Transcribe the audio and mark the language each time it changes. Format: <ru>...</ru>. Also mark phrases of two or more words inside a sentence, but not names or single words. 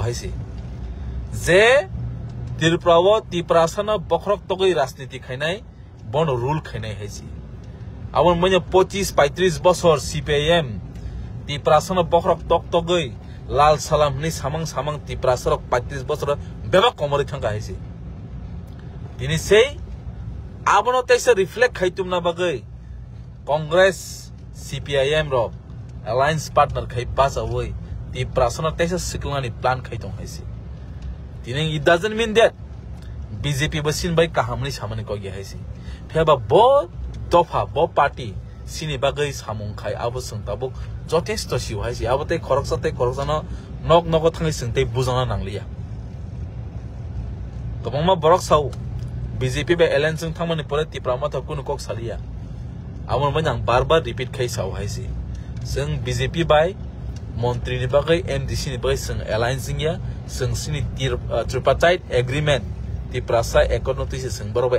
<trp>haisi je tirprawo ti prasana bokrok togai rajniti khainai bon rule khainai haisi amon banya 25-35 bosor CPIM ti prasana bokrok tok togai Lal Salam ni samang ti prasarok 35 bosor beba komori thangka haisi tini sei abono tesa reflect khaitum na bagai Congress CPIM ro</trp> <en>alliance partner</en> <trp>khai</trp> <en>pass away</en> <trp>ti prasana tesa siklani plan khaitong haisi tini</trp> <en>it doesn't mean that</en> <trp>BJP basin bai kahamni samani ko gi haisi pheba bo tofa bo party sini bagai samung khai abo sungtabuk jotesto siu haisi abote khoroksana nok thangi sungtei bujana nanglia tobongma borok sau BJP be alliance sung thangmani pore tiprama ta kun kok salia amon banyang barbar repeat khai sau haisi sung BJP bai montri ni bagai MDC ni bagai sung alliance ya sung sini</trp> <en>tripartite agreement</en> <trp>ti prasa economic sung barobai</trp>